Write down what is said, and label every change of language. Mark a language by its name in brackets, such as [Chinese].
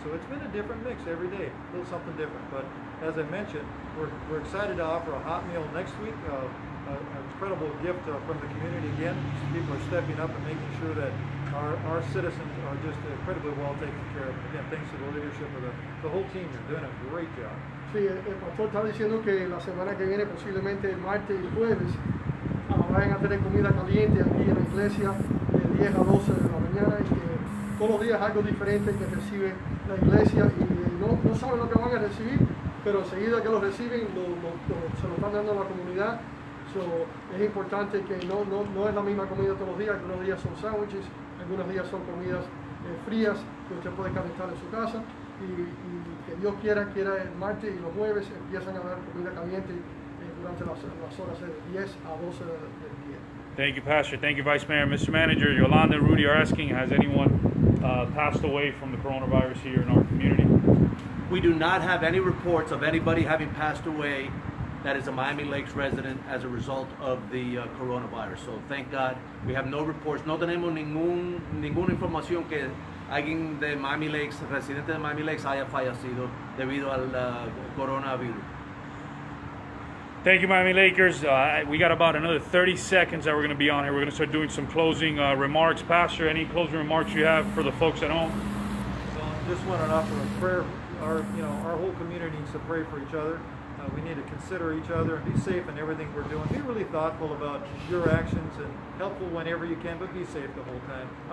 [English] So it's been a different mix every day, a little something different. But as I mentioned, we're excited to offer a hot meal next week. An incredible gift from the community again. People are stepping up and making sure that our citizens are just incredibly well taken care of. Again, thanks to the leadership of the whole team. You're doing a great job. [Spanish] Sí, el pastor está diciendo que la semana que viene, posiblemente el martes y el jueves, vayan a tener comida caliente aquí en la iglesia de 10 a 12 de la mañana, y que todos los días algo diferente que recibe la iglesia, y no saben lo que van a recibir, pero enseguida que lo reciben se lo están dando a la comunidad. [English] So, [Spanish] es importante que no es la misma comida todos los días. Algunos días son sándwiches, algunos días son comidas frías que usted puede calentar en su casa, y que Dios quiera el martes y los jueves empiezan a dar comida caliente durante las horas de 10 a 12 del día. [English] Thank you, Pastor. Thank you, Vice Mayor. Mr. Manager, Yolanda and Rudy are asking, has anyone passed away from the coronavirus here in our community? We do not have any reports of anybody having passed away that is a Miami Lakes resident as a result of the coronavirus. So thank God, we have no reports. [Spanish] No tenemos ninguna información que alguien de Miami Lakes, residente de Miami Lakes, haya fallecido debido al coronavirus. [English] Thank you, Miami Lakers. We got about another 30 seconds that we're going to be on here. We're going to start doing some closing remarks. Pastor, any closing remarks you have for the folks at home? Just want to offer a prayer. Our whole community needs to pray for each other. We need to consider each other and be safe in everything we're doing. Be really thoughtful about your actions and helpful whenever you can, but be safe the whole time.